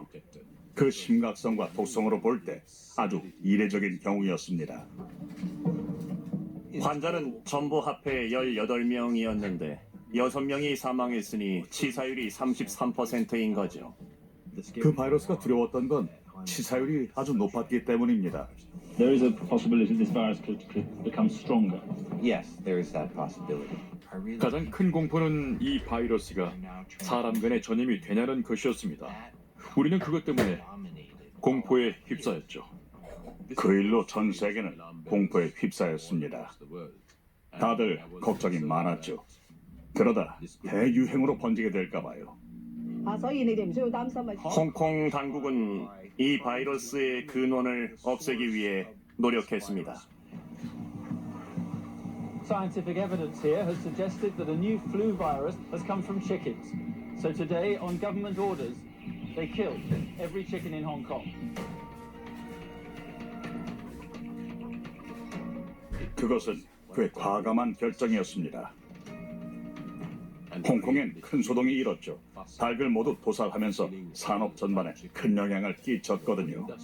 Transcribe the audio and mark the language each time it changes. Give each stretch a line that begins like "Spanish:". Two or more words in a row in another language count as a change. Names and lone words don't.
Korean: 그 심각성과 독성으로 볼 때 아주 이례적인 경우였습니다. 환자는 전부 합해 18명이었는데 6명이 사망했으니 치사율이 33%인 거죠. 그 바이러스가 두려웠던 건 치사율이 아주 높았기 때문입니다.
English: There is a possibility this virus could become stronger. Yes, there is that possibility.
Korean: 가장 큰 공포는 이 바이러스가 사람 간에 전염이 되냐는 것이었습니다. 우리는 그것 때문에 공포에 휩싸였죠. 그 일로 전 세계는 공포에 휩싸였습니다. 다들 걱정이 많았죠. 그러다 대유행으로 번지게 될까 봐요.
Cantonese: 所以你哋唔需要擔心啊。
Korean: 홍콩 당국은 이 바이러스의 근원을 없애기 위해 노력했습니다.
English: Scientific evidence here has suggested that a new flu virus has come from chickens. So today, on government orders, they killed every chicken in Hong Kong.
Korean: 그것은 꽤 과감한 결정이었습니다. 홍콩엔 큰 소동이 일었죠. 닭을 모두 도살하면서 산업 전반에 큰 영향을 끼쳤거든요.